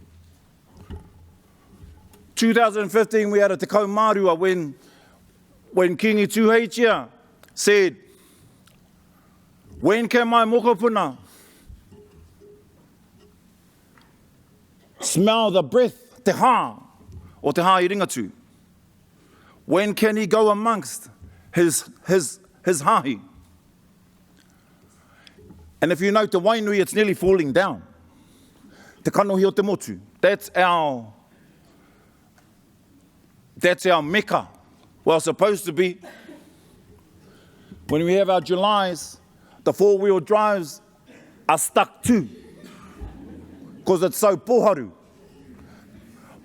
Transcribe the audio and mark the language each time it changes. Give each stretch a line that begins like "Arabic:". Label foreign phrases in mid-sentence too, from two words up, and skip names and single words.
English: 2015 we had a Te Kaumārua when Kingi Tuheitia said, when can my mokopuna smell the breath,
Māori: te hā, or te hā I Ringatu?
English: When can he go amongst his hāhi? And if you know te Wainui, it's nearly falling down.
Māori: Te kanohi o te motu.
English: That's our mecca. Well, supposed to be. When we have our Julys, the 4-wheel drives are stuck too, because it's so poharu.